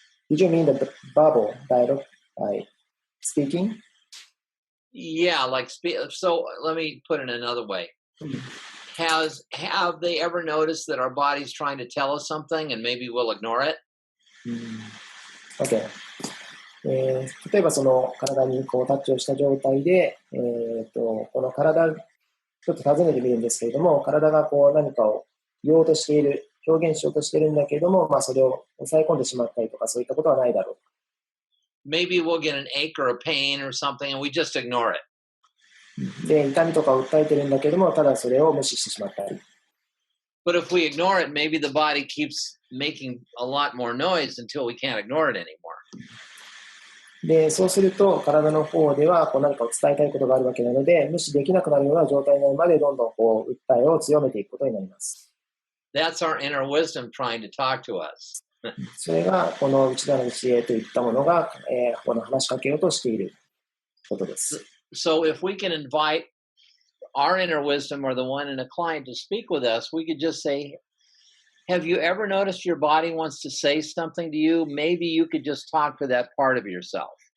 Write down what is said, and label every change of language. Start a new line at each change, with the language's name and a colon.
English: Did you mean the verbal dialogue by speaking? Yeah, like so let me put it another way. Have they ever noticed that our body's trying to tell us something and maybe we'll ignore it? Okay.
Japanese: 例えばその体にこうタッチをした状態で、この体ちょっと尋ねてみるんですけれども、体がこう何かを言おうとしている、表現しようとしているんだけれども、それを抑え込んでしまったりとか、そういったことはないだろう。
English: Maybe we'll get an ache or a pain or something and we just ignore it.
Japanese: で、痛みとか訴えてるんだけれども、ただそれを無視してしまったり。
English: But if we ignore it, maybe the body keeps making a lot more noise until we can't ignore it anymore.
Japanese: で、そうすると体の方ではこう何かを伝えたいことがあるわけなので、無視できなくなるような状態になるまでどんどんこう訴えを強めていくことになります。
English: That's our inner wisdom trying to talk to us.
Japanese: それがこの内なる知恵といったものが、この話しかけようとしていることです。
English: So if we can invite our inner wisdom or the one in a client to speak with us, we could just say, have you ever noticed your body wants to say something to you? Maybe you could just talk to that part of yourself.